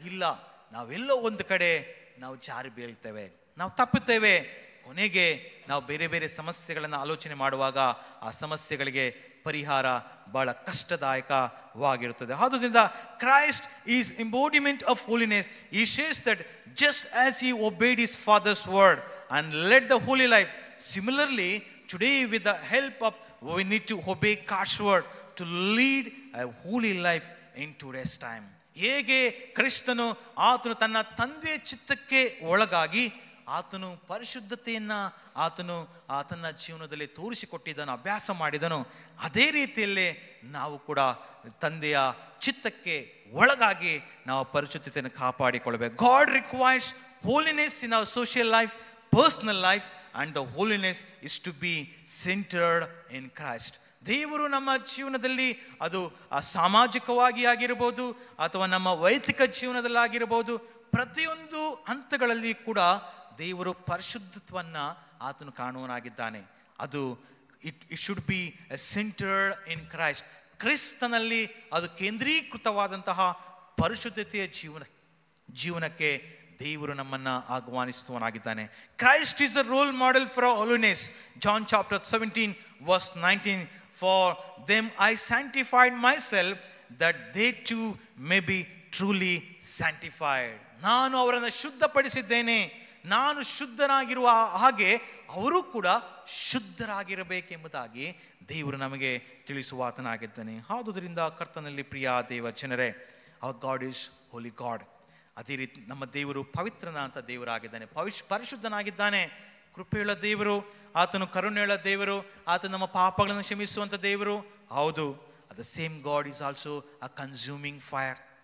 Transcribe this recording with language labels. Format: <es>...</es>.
<kn>ಇಲ್ಲ, ನಾವೆಲ್ಲೋ ಒಂದು ಕಡೆ ನಾವು ಜಾರಿ ಬೀಳ್ತೇವೆ, ನಾವು ತಪ್ಪುತ್ತೇವೆ. ಕೊನೆಗೆ ನಾವು ಬೇರೆ ಬೇರೆ ಸಮಸ್ಯೆಗಳನ್ನು ಆಲೋಚನೆ ಮಾಡುವಾಗ ಆ ಸಮಸ್ಯೆಗಳಿಗೆ ಪರಿಹಾರ ಬಹಳ ಕಷ್ಟದಾಯಕವಾಗಿರುತ್ತದೆ.</kn> <en>ಆದುದರಿಂದ Christ is embodiment of holiness. He says that just as he obeyed his father's word and led the holy life, similarly today with the help of we need to obey God's word to lead a holy life in today's time.</en> <kn>ಹೇಗೆ ಕ್ರಿಸ್ತನು ಆತನು ತನ್ನ ತಂದೆಯ ಚಿತ್ತಕ್ಕೆ ಒಳಗಾಗಿ ಆತನು ಪರಿಶುದ್ಧತೆಯನ್ನು ಆತನ ಜೀವನದಲ್ಲಿ ತೋರಿಸಿಕೊಟ್ಟಿದ್ದನು, ಅಭ್ಯಾಸ ಮಾಡಿದನು, ಅದೇ ರೀತಿಯಲ್ಲೇ ನಾವು ಕೂಡ ತಂದೆಯ ಚಿತ್ತಕ್ಕೆ ಒಳಗಾಗಿ ನಾವು ಪರಿಶುದ್ಧತೆಯನ್ನು ಕಾಪಾಡಿಕೊಳ್ಳಬೇಕು.</kn> <en>God requires holiness in our social life, personal life, and the holiness is to be centered in Christ.</en> <kn>ದೇವರು ನಮ್ಮ ಜೀವನದಲ್ಲಿ ಅದು ಸಾಮಾಜಿಕವಾಗಿ ಆಗಿರ್ಬೋದು ಅಥವಾ ನಮ್ಮ ವೈಯಕ್ತಿಕ ಜೀವನದಲ್ಲಾಗಿರ್ಬೋದು, ಪ್ರತಿಯೊಂದು ಹಂತಗಳಲ್ಲಿ ಕೂಡ ದೇವರು ಪರಿಶುದ್ಧತ್ವವನ್ನು ಆತನು ಕಾಣುವನಾಗಿದ್ದಾನೆ.</kn> <en>ಅದು it should be centered in Christ.</en> <kn>ಕ್ರಿಸ್ತನಲ್ಲಿ ಅದು ಕೇಂದ್ರೀಕೃತವಾದಂತಹ ಪರಿಶುದ್ಧತೆಯ ಜೀವನಕ್ಕೆ ದೇವರು ನಮ್ಮನ್ನು ಆಹ್ವಾನಿಸುವವನಾಗಿದ್ದಾನೆ.</kn> <en>Christ is a role model for holiness. John chapter 17 verse 19, for them I sanctified myself that they too may be truly sanctified.</en> <kn>ನಾನು ಅವರನ್ನು ಶುದ್ಧಪಡಿಸಿದ್ದೇನೆ, ನಾನು ಶುದ್ಧನಾಗಿರುವ ಹಾಗೆ ಅವರು ಕೂಡ ಶುದ್ಧರಾಗಿರಬೇಕೆಂಬುದಾಗಿ ದೇವರು ನಮಗೆ ತಿಳಿಸುವಾತನಾಗಿದ್ದಾನೆ. ಆದುದರಿಂದ ಕರ್ತನಲ್ಲಿ ಪ್ರಿಯ ದೇವ ಜನರೇ,</kn> <en>Our God is holy God.</en> <kn>ಅದೇ ರೀತಿ ನಮ್ಮ ದೇವರು ಪವಿತ್ರನಾದಂಥ ದೇವರಾಗಿದ್ದಾನೆ, ಪರಿಶುದ್ಧನಾಗಿದ್ದಾನೆ, ಕೃಪೆಯುಳ್ಳ ದೇವರು, ಆತನು ಕರುಣೆಯುಳ್ಳ ದೇವರು, ಆತನು ನಮ್ಮ ಪಾಪಗಳನ್ನು ಕ್ಷಮಿಸುವಂಥ ದೇವರು. ಹೌದು,</kn> <en>The same God is also a consuming fire.</en>